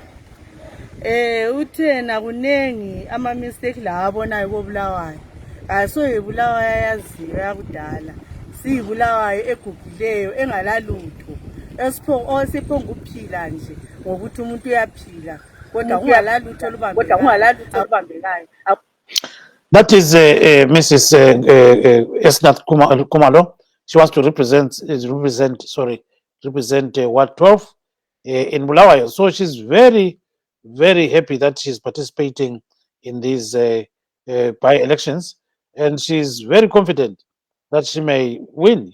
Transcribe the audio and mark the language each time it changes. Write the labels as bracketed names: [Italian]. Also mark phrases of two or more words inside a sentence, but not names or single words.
[North Ndebele] Uthena kunengi ama-mistake la abonayo koBulawayo. Asoyibulawayo ayaziyo yakudala, siyibulawayo egugileyo engalalutho, esiphonga ukuphila nje ngokuthi umuntu uyaphila kodwa kungalalutho olubambekayo. [English] That is Mrs. Esnath Kumalo. She wants to represent Ward 12 in Bulawayo. So she's very, very happy that she's participating in these by-elections, and she's very confident that she may win.